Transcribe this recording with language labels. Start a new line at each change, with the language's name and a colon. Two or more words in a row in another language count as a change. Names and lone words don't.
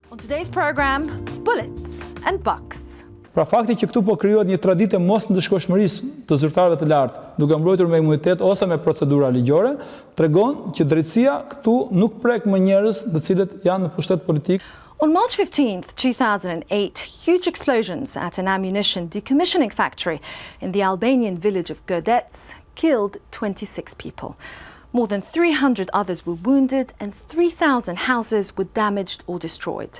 English: today's program, bullets and bucks.
Albanian: Pra fakti që këtu po krijohet një traditë mos ndëshkoshmërisë të zyrtarëve të lartë, duke mbrojtur me imunitet ose me procedura ligjore, tregon që drejtësia këtu nuk prek më njerëz të cilët janë në pushtet politik.
English: On March 15th, 2008, huge explosions at an ammunition decommissioning factory in the Albanian village of Gërdecit killed 26 people. More than 300 others were wounded and 3,000 houses were damaged or destroyed.